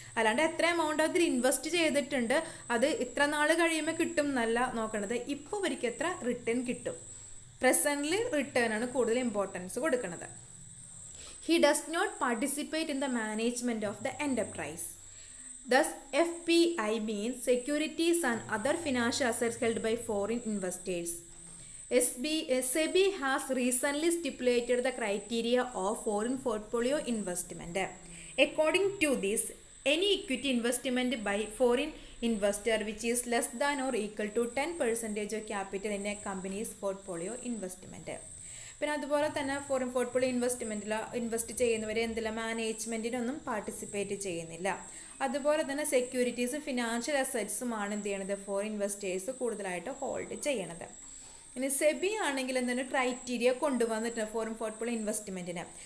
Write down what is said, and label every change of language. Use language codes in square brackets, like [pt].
[ml] അല്ലാണ്ട് എത്ര എമൗണ്ട് അതിൽ ഇൻവെസ്റ്റ് ചെയ്തിട്ടുണ്ട് അത് ഇത്ര നാൾ കഴിയുമ്പോൾ കിട്ടും എന്നല്ല നോക്കണത്. ഇപ്പോൾ അവർക്ക് എത്ര റിട്ടേൺ കിട്ടും, പ്രസൻ്റ്ലി റിട്ടേൺ ആണ് കൂടുതൽ ഇമ്പോർട്ടൻസ് കൊടുക്കുന്നത്. [en] He does not participate in the management of the enterprise. Thus, FPI means securities and other financial assets held by foreign investors. SEBI has recently stipulated the criteria of foreign portfolio investment. According to this, any equity investment by foreign investor which is less than or equal to 10% of capital in a company's portfolio investment. [ml] പിന്നെ അതുപോലെ തന്നെ foreign portfolio invest ചെയ്യുന്നവർ എന്തില്ല മാനേജ്മെൻറ്റിനൊന്നും participate ചെയ്യുന്നില്ല. അതുപോലെ തന്നെ സെക്യൂരിറ്റീസും financial അസറ്റ്സുമാണ് എന്ത് ചെയ്യണത് ഫോറിൻ ഇൻവെസ്റ്റേഴ്സ് കൂടുതലായിട്ട് ഹോൾഡ് ചെയ്യണത്. ഇനി സെബി ആണെങ്കിൽ എന്താണ് ക്രൈറ്റീരിയ കൊണ്ടുവന്നിട്ടുണ്ട് ഫോറിൻ പോർട്ട്ഫോളിയോ ഇൻവെസ്റ്റ്മെൻറ്റിന്.